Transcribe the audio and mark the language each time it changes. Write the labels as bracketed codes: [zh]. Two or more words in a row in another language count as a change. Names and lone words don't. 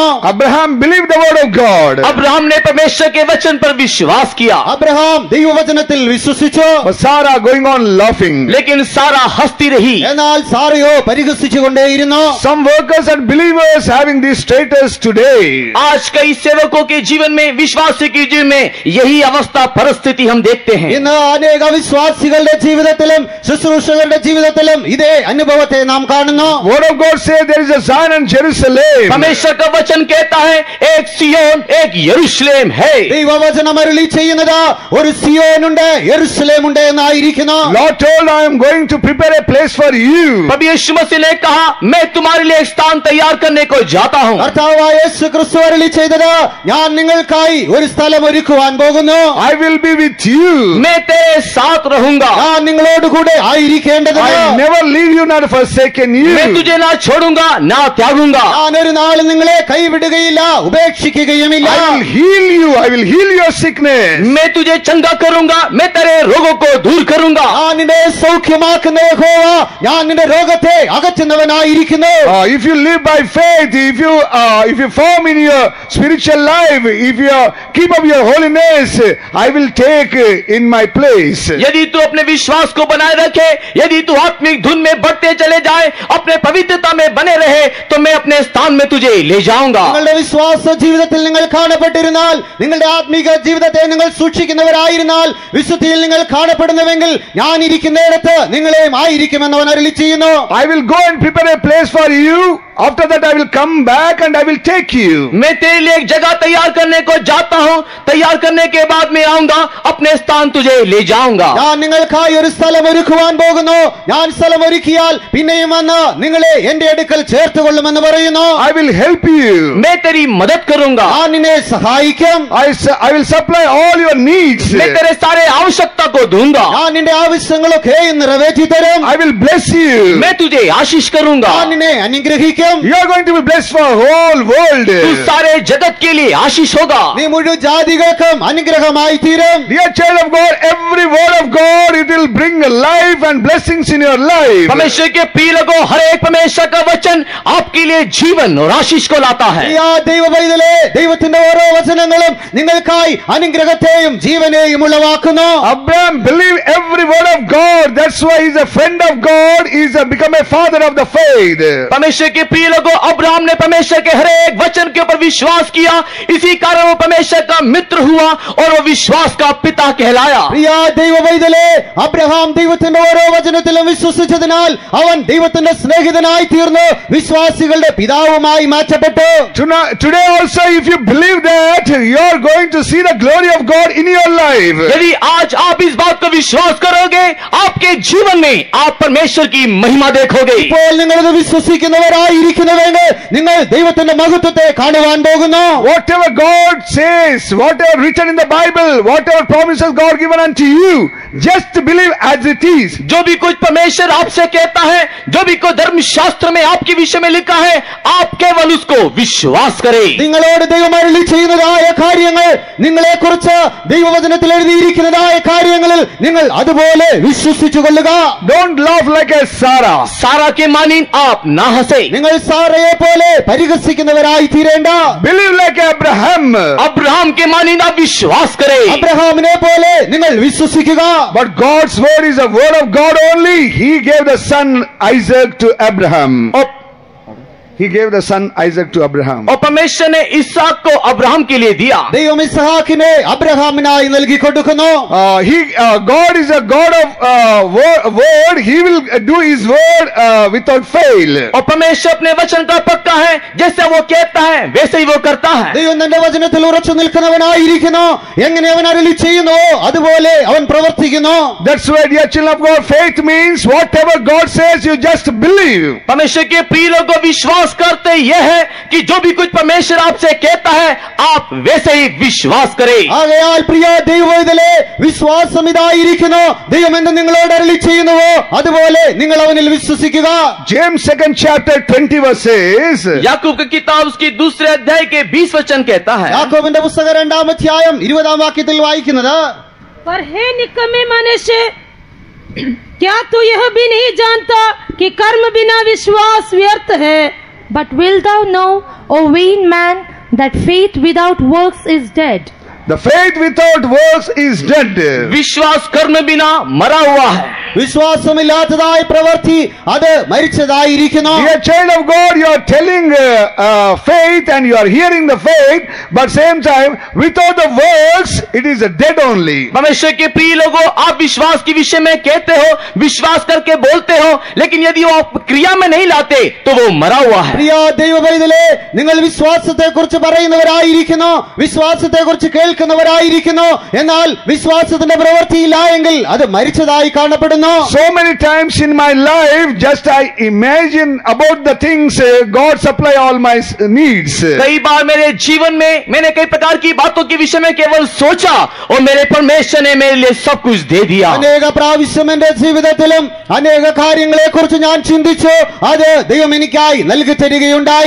[en] Abraham believed the word of God. [hi] अब्राहम ने परमेश्वर के वचन पर विश्वास किया. [ml] അബ്രഹാം ദൈവവചനത്തിൽ വിശ്വസിച്ചു. [en] But Sarah going on laughing. [hi] लेकिन सारा हंसती रही. [ml] എന്നാൽ സാറയോ പരിഹസിച്ചുകൊണ്ടേയിരുന്നു. [en] Some workers and believers having this status today. [hi] आज कई सेवकों के जीवन में, विश्वासी के जीवन में यही अवस्था परिस्थिति हम देखते हैं. [ml] ഇന്ന് അനേക വിശ്വാസികളുടെ ജീവിതത്തിലും ശുശ്രൂഷകരുടെ ജീവിതത്തിലും ഇതേ അനുഭവത്തെ നാം കാണുന്നു. [en] Word of God says there is a Zion and Jerusalem. [hi] परमेश्वर का वचन कहता है एक सियोन एक यरूशलेम है. [ml] ദൈവവചനം അരുളി ചെയ്യുന്നത് ഒരു സിയോനുണ്ട്, യെരൂശലേമുണ്ട് എന്നായിരിക്കുന്നു. [en] Lord told, I am going to prepare a place for you. [hi] प्रभु यीशु मसीह ने कहा मैं तुम्हारे लिए एक स्थान तैयार करने को जाता हूं. [ml] കർത്താവായ യേശു ക്രിസ്തു അരുളി ചെയ്തത് ഞാൻ നിങ്ങൾക്കായി ഒരു സ്ഥലം ഒരുക്കുവാൻ പോകുന്നു. [en] I will be with you. [hi] मैं तेरे साथ रहूंगा. [ml] ഞാൻ നിങ്ങളോട് കൂടെ ആയിരിക്കേണ്ടതിന് [en] I will never leave you nor forsaken you. [hi] मैं तुझे ना छोड़ूंगा ना त्यागूंगा. [ml] ഞാൻ ഒരു നാളും നിങ്ങളെ കൈവിടുകയില്ല, ഉപേക്ഷിക്കുകയുമില്ല. [en] I will heal you. I will heal your sickness. [hi] मैं तुझे चंगा करूंगा, मैं तेरे रोगों को दूर करूंगा. [ml] ഞാൻ നിന്നെ സൗഖ്യമാക്കുന്ന യഹോവ, ഞാൻ നിന്റെ രോഗത്തെ അകറ്റുന്നവനായിരിക്കുന്നു. [en] If you live by faith, if you form in your spiritual life, if you keep up your holiness, I will take in my place. [hi] यदि तू अपने विश्वास को बनाए रखे, यदि तू आत्मिक धुन में बढ़ते चले जाए, अपने पवित्रता में बने रहे, तो मैं अपने स्थान में तुझे ले जाऊंगा. [ml] നിങ്ങളുടെ വിശ്വാസ ജീവിതത്തിൽ നിങ്ങൾ കാണപ്പെട്ടിരുന്നാൽ, നിങ്ങളുടെ ആത്മീക ജീവിതത്തെ നിങ്ങൾ സൂക്ഷിക്കുന്നവരായിരുന്നാൽ, വിശുദ്ധിയിൽ നിങ്ങൾ കാണപ്പെടുന്നുവെങ്കിൽ ഞാൻ ഇരിക്കുന്നിടത്ത് നിങ്ങളെയും ആയിരിക്കുമെന്ന് അവൻ അരുളി ചെയ്യുന്നു. [en] I will go and prepare a place for you. After that I will come back and I will take you. [hi] मैं तेरे लिए एक जगह तैयार करने को जाता हूँ, तैयार करने के बाद मैं आऊंगा, अपने स्थान तुझे ले जाऊंगा. [ml] ഞാൻ നിങ്ങൾക്കായി ഒരു സ്ഥലം ഒരുക്കുവാൻ പോകുന്നു. ഞാൻ സ്ഥലം ഒരുക്കിയാൽ പിന്നെയും വന്ന് നിങ്ങളെ എന്റെ അടുക്കൽ ചേർത്തുകൊള്ളുമെന്ന് പറയുന്നു. [en] I will help you. [hi] मैं तेरी मदद करूंगा. [ml] ഞാൻ നിന്നെ സഹായിക്കും. [en] I will supply all your needs. [hi] मैं तेरे सारे आवश्यकता को दूंगा. [ml] ഞാൻ നിന്റെ ആവശ്യങ്ങളൊക്കെ നിറവേറ്റി തരും. [en] I will bless you. [hi] मैं तुझे आशीष करूंगा. [ml] ഞാൻ നിന്നെ അനുഗ്രഹിക്കും. [en] You are going to be blessed for whole world. [hi] तू सारे जगत के लिए आशीष होगा. [ml] നീ മുഴുവൻ ജാതികൾക്കും അനുഗ്രഹമായി തീരും. [en] Dear child of God, every word of God, it will bring life and blessings in your life. [hi] परमेश्वर के प्रिय लोगों, हर एक परमेश्वर का वचन आपके लिए जीवन और आशीष को लाता है. [ml] ഈ ദൈവ പൈതലേ, ദൈവത്തിന്റെ ഓരോ വചനങ്ങളും നിങ്ങൾക്കായി അനുഗ്രഹത്തെയും ജീവനെയും ഉളവാക്കുന്നു. [en] Abraham believed every word of God. That's why he's a friend of God. He's become a father of the faith. [hi] परमेश्वर के प्रिय लोगों, अब्राहम ने परमेश्वर के हर एक वचन के ऊपर विश्वास किया, इसी कारण वो परमेश्वर का मित्र हुआ और वो विश्वास का पिता कहलाया. [ml] പ്രിയ ദൈവ പൈതലേ, അബ്രഹാം ദൈവത്തിന്റെ ഓരോ വചനത്തിലും വിശ്വസിച്ചതിനാൽ അവൻ ദൈവത്തിന്റെ സ്നേഹിതനായി തീർന്നു, വിശ്വാസികളുടെ പിതാവുമായി മാറ്റപ്പെട്ടു. [en] Today also, if you believe that, you are going to see the glory of God in your life. [hi] यदि आज आप इस बात को विश्वास करोगे, आपके जीवन में आप परमेश्वर की महिमा देखोगे. [ml] ഇപ്പോൾ നിങ്ങളത് വിശ്വസിക്കുന്നവരായിരിക്കുന്നുവെങ്കിൽ നിങ്ങൾ ദൈവത്തിന്റെ മഹത്വത്തെ കാണുവാൻ പോകുന്നു. [en] Whatever God says, whatever written in the Bible, whatever promises God given unto you, just believe as it is. [hi] जो भी कुछ परमेश्वर आपसे कहता है, जो भी कुछ धर्मशास्त्र में आपके विषय में लिखा है, आप केवल उसको विश्वास करें. [ml] നിങ്ങളോട് ദൈവം അരുളി ചെയ്യുന്നതായ കാര്യങ്ങൾ, നിങ്ങളെ കുറിച്ച് ദൈവവചനത്തിൽ എഴുതിയിരിക്കുന്നതായ കാര്യങ്ങളിൽ നിങ്ങൾ അതുപോലെ വിശ്വസിച്ചു കൊള്ളുക. [en] Don't laugh like a Sarah. [hi] सारा के मानिन आप ना हंसे. [ml] നിങ്ങൾ സാറയെ പോലെ പരിഹസിക്കുന്നവരായി തീരേണ്ട. [en] Believe like Abraham. [hi] अब्राहम के मानिन आप विश्वास करें. [ml] അബ്രഹാമിനെ പോലെ നിങ്ങൾ വിശ്വസിക്കുക. [en] But God's word is a word of God only. He gave the son Isaac to Abraham. He gave the son Isaac to Abraham. [hi] और परमेश्वर ने इसहाक को अब्राहम के लिए दिया. [ml] ദൈവം ഇസ്ഹാക്കിനെ അബ്രഹാമിനായി നൽകി കൊടുക്കുന്നു. [en] God is a God of word. He will do his word without fail. [hi] और परमेश्वर अपने वचन का पक्का है, जैसे वो कहता है वैसे ही वो करता है. [ml] ദൈവം തന്റെ വചനത്തിൽ ഉറച്ചു നിൽക്കുന്നവനായിരിക്കുന്നു. എങ്ങനെ അവൻ അരുളി ചെയ്യുന്നുവോ അതുപോലെ അവൻ പ്രവർത്തിക്കുന്നു. [en] That's why, dear children of God, faith means whatever God says, you just believe. [hi] परमेश्वर के प्रिय लोगों, विश्वास करते यह है कि जो भी कुछ परमेश्वर आपसे कहता है, आप वैसे ही विश्वास करें. [ml] ആകയാൽ പ്രിയ ദൈവവേദലേ, വിശ്വാസം ഇതായിരിക്കുന്നു. ദൈവം എന്ത് നിങ്ങളോട് അരുളി ചെയ്യുന്നുവോ അതുപോലെ നിങ്ങൾ അവനിൽ വിശ്വസിക്കുക. [en] James 2nd chapter 20 verse says, [hi] याकूब की किताब उसकी दूसरे अध्याय के 20 वचन कहता है. [ml] യാക്കോബിന്റെ പുസ്തകം 2-ാം അധ്യായം 20-ാം വാക്യത്തിൽ വായിക്കുന്നത്, [hi] पर हे निकम्मे मनुष्य, क्या तू यह भी नहीं जानता कि कर्म बिना विश्वास व्यर्थ है? [en] But wilt thou know, O vain man, that faith without works is dead? the faith without works is dead. [hi] विश्वास कर्म बिना मरा हुआ है. [ml] വിശ്വാസമില്ലാത്തതായ പ്രവൃത്തി അത് മരിച്ചതായിരിക്കുന്നു. [en] Dear child of God, you are telling faith and you are hearing the faith, but same time without the works it is dead only. [hi] परमेश्वर के प्रिय लोगों, आप विश्वास के विषय में कहते हो, विश्वास करके बोलते हो, लेकिन यदि वो आप क्रिया में नहीं लाते तो वो मरा हुआ है. [ml] പ്രിയ ദൈവവേദലേ, നിങ്ങൾ വിശ്വാസത്തെ കുറിച്ച് പറയുന്നവരായിരിക്കുന്നു, വിശ്വാസത്തെ കുറിച്ച് കേൾക്കുന്നവരായിരിക്കുന്നു, എന്നാൽ വിശ്വാസത്തിന്റെ പ്രവൃത്തിയില്ല എങ്കിൽ അത് മരിച്ചതായി കാണപ്പെടുന്നു. [en] So many times in my life, just I imagine about the things God supply all my needs. [hi] कई बार मेरे जीवन में मैंने कई प्रकार की बातों के विषय में केवल सोचा और मेरे परमेश्वर ने मेरे लिए सब कुछ दे दिया. [ml] അനേക പ്രാവശ്യം എന്റെ ജീവിതത്തിലും അനേക കാര്യങ്ങളെ കുറിച്ച് ഞാൻ ചിന്തിച്ചു, അത് ദൈവം എനിക്കായി നൽകി തരികയുണ്ടായി.